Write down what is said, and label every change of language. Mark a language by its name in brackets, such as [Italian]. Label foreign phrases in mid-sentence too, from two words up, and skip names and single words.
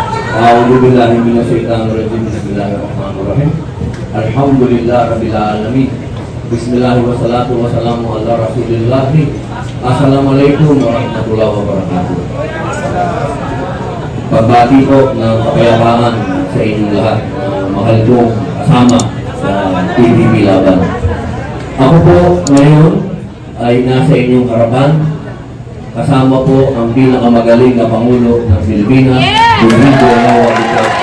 [Arabic] أعوذ بالله من الشيطان الرجيم بسم الله الرحمن الرحيم الحمد لله رب العالمين بسم الله والصلاة والسلام على رسول الله السلام عليكم ورحمة الله وبركاته. [Filipino] Pagbati po ng kapayapaan sa inyong lahat mahal kong kasama sa PDP Laban. Ako po ngayon ay nasa inyong harapan kasama po ang pinakamagaling na Pangulo ng Pilipinas, Rodrigo Roa Duterte.